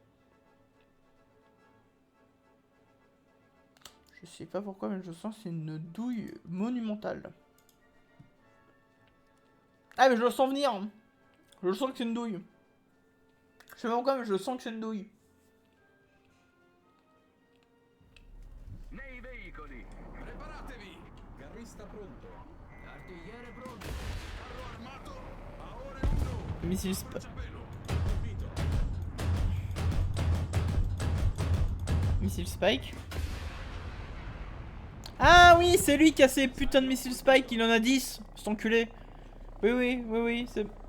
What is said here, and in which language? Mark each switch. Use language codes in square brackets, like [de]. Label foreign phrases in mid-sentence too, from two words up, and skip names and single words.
[fr] Je sais pas pourquoi, mais je sens que c'est une douille monumentale. Ah, mais je le sens venir. Je le sens que c'est une douille. Je sais pas pourquoi, mais je le sens que c'est une douille. [it] Nei veicoli, preparatevi! Carrista pronto. Artigliere pronto. Carro armato. A ore 1. Missile Spike. Missile Spike. [fr] Ah oui, c'est lui qui a ces putains de missiles Spike, il en a 10. C'est enculé. Oui, c'est...